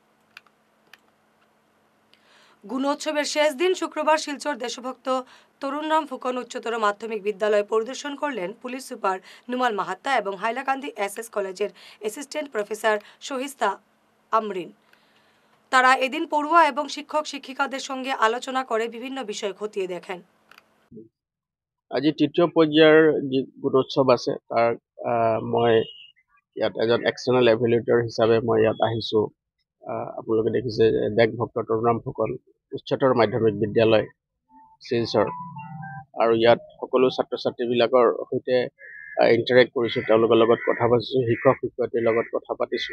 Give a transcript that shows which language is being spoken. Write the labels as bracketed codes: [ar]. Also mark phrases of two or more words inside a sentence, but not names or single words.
[bn] গুণোৎসবের শেষ দিন শুক্রবার শিলচর দেশভক্ত তরুণরাম ফুকন উচ্চতর মাধ্যমিক বিদ্যালয় পরিদর্শন করলেন পুলিশ সুপার নুমাল মাহাত্তা এবং হাইলাকান্দি এসএস কলেজের অ্যাসিস্ট্যান্ট প্রফেসর শহিস্তা আমরিন। তারা এদিন পড়ুয়া এবং শিক্ষক শিক্ষিকাদের সঙ্গে আলোচনা করে বিভিন্ন বিষয় খতিয়ে দেখেন। [as] আজি তৃতীয় পৰ্যায়ৰ যি গুণোৎসৱ আছে তাৰ মই ইয়াত এজন [en] external evaluator [as] হিচাপে মই ইয়াত আহিছোঁ। আপোনালোকে দেখিছে দেশভক্ত তৰুণৰাম ফুকন উচ্চতৰ মাধ্যমিক বিদ্যালয় শিলচৰ, আৰু ইয়াত সকলো ছাত্ৰ ছাত্ৰীবিলাকৰ সৈতে ইণ্টাৰেক্ট কৰিছোঁ, তেওঁলোকৰ লগত কথা পাতিছোঁ, শিক্ষক শিক্ষয়িত্ৰীৰ লগত কথা পাতিছোঁ।